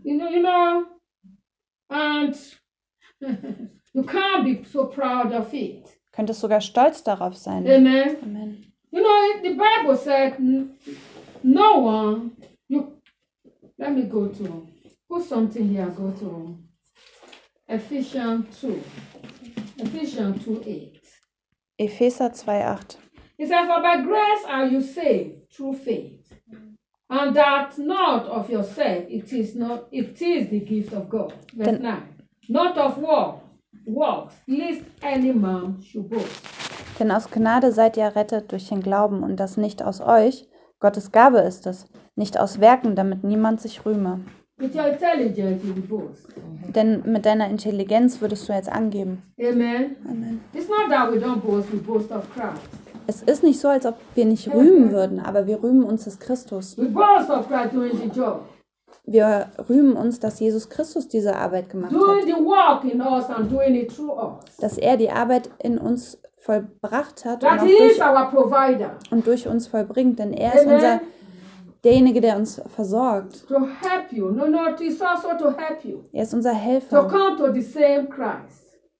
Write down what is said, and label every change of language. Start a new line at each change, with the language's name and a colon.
English: You know, and you can't be so proud of it.
German: Könntest sogar stolz darauf sein. Amen. Amen.
English: You know, the Bible said. No one, let me go to, put something here, go to Ephesians 2:8. Ephesians 2:8. He said, for by grace are you saved through faith, and that not of yourself, it is the gift of God. Verse 9. Not of works, lest any man should boast.
German: Denn aus Gnade seid ihr rettet durch den Glauben, und das nicht aus euch. Gottes Gabe ist es, nicht aus Werken, damit niemand sich rühme.
English: With your intelligence, you boast.
German: Denn mit deiner Intelligenz würdest du jetzt angeben. Amen. Amen.
English: It's not that we don't boast, we boast of Christ.
German: Es ist nicht so, als ob wir nicht rühmen würden, aber wir rühmen uns des Christus.
English: We boast of Christ during the job.
German: Wir rühmen uns, dass Jesus Christus diese Arbeit gemacht hat.
English: The work in us and doing it through us.
German: Dass er die Arbeit in uns vollbracht hat
English: that
German: und, durch,
English: our provider.
German: Und durch uns vollbringt, denn er ist unser derjenige, der uns versorgt.
English: To help you. No, no, it's also to help you.
German: Er ist unser Helfer.
English: To come to the same Christ.